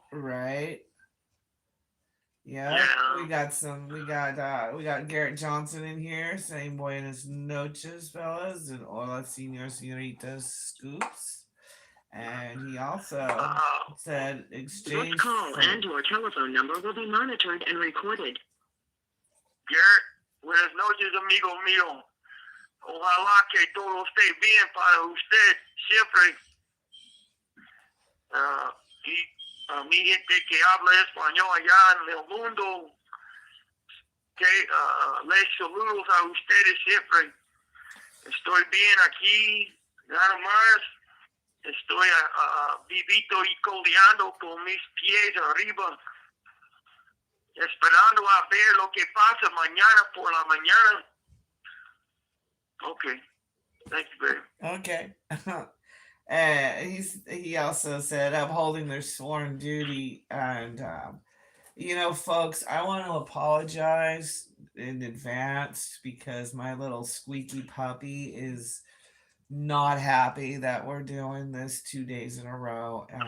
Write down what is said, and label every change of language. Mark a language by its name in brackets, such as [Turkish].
[English] Right. Yeah. We got Garrett Johnson in here saying [Spanish] buenas noches, [English] fellas, and [Spanish] hola, señoritas, [English] scoops. And he also said exchange. This call and your telephone number will be monitored and recorded. [Spanish] Garrett, buenas noches, amigo mío. Ojalá que todo esté bien para usted siempre. Y mi gente que habla español allá en el mundo, que les saludos a ustedes siempre. Estoy bien aquí, nada más. Estoy vivito y coleando con mis pies arriba, esperando a ver lo que pasa mañana por la mañana. [English] Okay. Thank you, baby. Okay. He also said upholding their sworn duty, and You know, folks, I want to apologize in advance because my little squeaky puppy is not happy that we're doing this 2 days in a row.